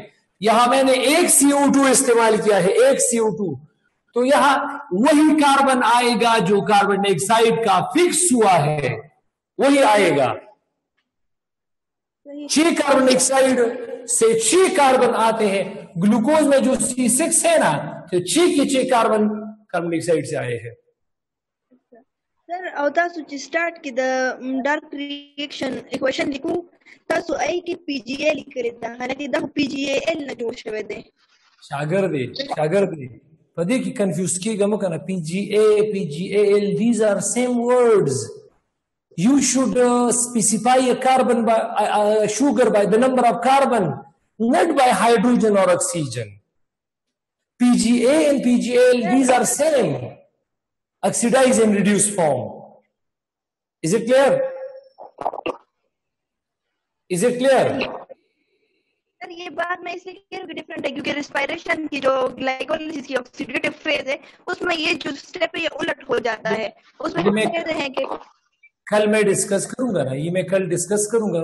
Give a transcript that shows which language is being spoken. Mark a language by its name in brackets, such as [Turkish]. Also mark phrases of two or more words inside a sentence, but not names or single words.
[Urdu] یہاں میں نے ایک CO2 استعمال کیا ہے، ایک CO2، تو یہاں وہی کاربن آئے گا جو [English] carbon dioxide [Urdu] کا فکس ہوا ہے، وہی آئے گا. 6 [English] carbon dioxide [Urdu] سے 6 کاربن آتے ہیں. گلوکوز میں جو C6 ہے نا، تو 6 کے 6 [English] carbon dioxide [Urdu] سے آئے ہیں. [Pashto] सर او تاسو چې سٹارټ کې د [English] dark reaction equation [Pashto] لیکو تاسو آی کې پی جی ای لیکل دا حالکه دا پی جی ای ال نه جوړ شوی دی شاګرد پدې کې کنفیوز کیږم کنه پی جی ای ال [English] these are same words. You should specify a carbon by sugar by the number of carbon, not by hydrogen or oxygen. PGA and PGL, these are same, oxidized and reduced form. Is it clear? [Urdu] سر یہ بات میں اس لیے کہہ رہی ہوں کہ ڈفرنٹ ہے کیونکہ ریسپیریشن کی جو گلائکولائسس کی [English] oxidative phase [Urdu] ہے اس میں یہ جو سٹیپ ہے یہ الٹ ہو جاتا ہے. اس میں ہم کہتے ہیں کہ کل میں ڈسکس کروں گا نا، یہ میں کل ڈسکس کروں گا.